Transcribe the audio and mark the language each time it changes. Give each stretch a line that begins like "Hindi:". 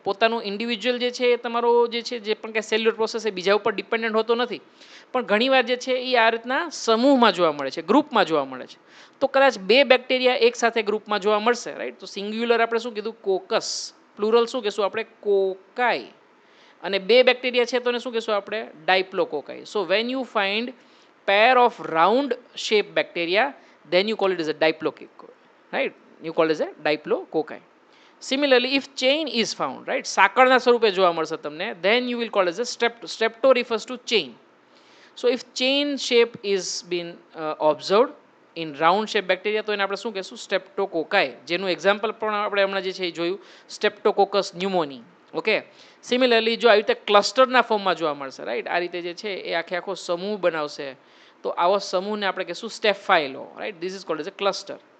Gujarati: પોતાનું ઇન્ડિવિજ્યુઅલ જે છે એ તમારો જે છે જે પણ કંઈ સેલ્યુલર પ્રોસેસ એ બીજા ઉપર ડિપેન્ડન્ટ હોતો નથી, પણ ઘણીવાર જે છે એ આ રીતના સમૂહમાં જોવા મળે છે, ગ્રુપમાં જોવા મળે છે. તો કદાચ બે બેક્ટેરિયા એક સાથે ગ્રુપમાં જોવા મળશે, રાઈટ. તો સિંગ્યુલર આપણે શું કીધું, કોકસ. પ્લુરલ શું કહીશું આપણે, કોકાઈ. અને બે બેક્ટેરિયા છે તો એને શું કહીશું આપણે, ડાયપ્લોકોકાઈ.
English: So when you find pair of round shaped bacteria, then you call it as a diplococci, right. You call it as a diplococci. Similarly, if chain is found, right,
Gujarati: સાંકળના સ્વરૂપે જોવા મળશે તમને,
English: then you will call it as a strepto refers to chain. So if chain shape is been observed in round shape bacteria,
Gujarati: તો એને આપણે શું કહીશું, streptococci, જેનું એક્ઝામ્પલ પણ આપણે હમણાં જે છે એ જોયું, streptococcus pneumoniae. ઓકે. સિમિલરલી જો આવી રીતે ક્લસ્ટરના ફોર્મમાં જોવા મળશે, રાઈટ, આ રીતે જે છે એ આખે આખો સમૂહ બનાવશે, તો આવો સમૂહને આપણે કહીશું સ્ટેફાઇલો, right.
English: This is called as a cluster.